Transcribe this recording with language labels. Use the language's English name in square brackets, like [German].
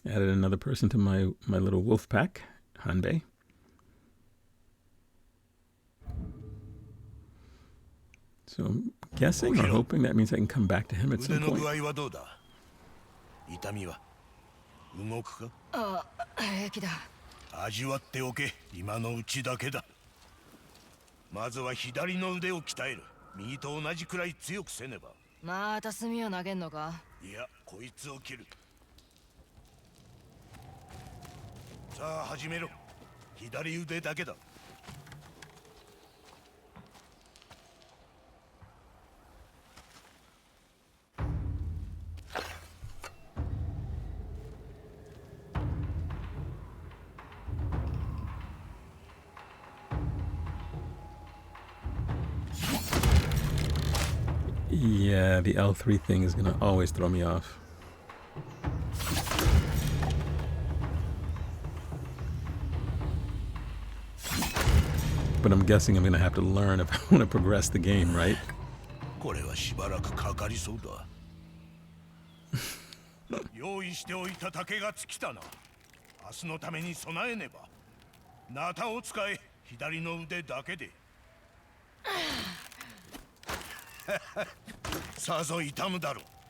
[English] Added another person to my little wolf pack, Hanbei. So I'm guessing or hoping that means I can come back to him at [Japanese] 腕 [English] some [Japanese] の [English] point. [Japanese] 具合はどうだ痛みは動くかああ、平気だ。味わっておけ今のうちだけだまずは左の腕を鍛える右と同じくらい強くせねばまた炭を投げんのか。いやこいつを切るさあ始めろ左腕だけだ [English] Yeah, the L3 thing is gonna always throw me off. But I'm guessing I'm gonna have to learn if I want to progress the game, right? [Japanese] これはしばらくかかりそうだ用意しておいた竹が尽きたな明日のために備えねばナタを使え左の腕だけでさぞ痛むだろう